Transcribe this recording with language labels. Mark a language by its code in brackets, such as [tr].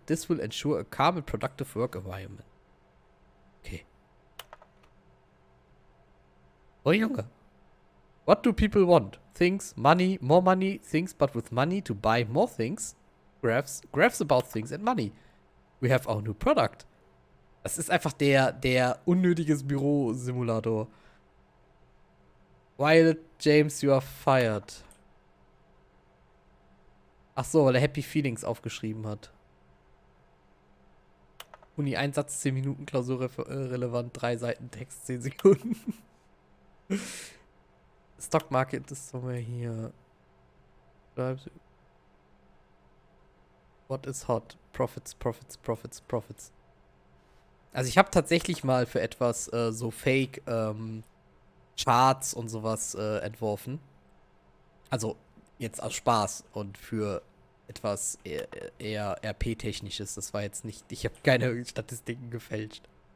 [en] This will ensure a calm and productive work environment. Okay. [de] Oh, Junge. [en] What do people want? Things, money, more money, things, but with money to buy more things. Graphs about things and money. We have our new product. [de] Das ist einfach der unnötiges Büro-Simulator. [en] Violet James, you are fired. [de] Ach so, weil er Happy Feelings aufgeschrieben hat. Uni, ein Satz, 10 Minuten, Klausur relevant, 3 Seiten Text, 10 Sekunden. [en] Stock Market ist somewhere hier. What is hot? Profits, profits, profits, profits. [de] Also ich habe tatsächlich mal für etwas so Fake Charts und sowas entworfen. Also jetzt aus Spaß und für etwas eher RP-Technisches. Das war jetzt nicht, ich habe keine Statistiken gefälscht.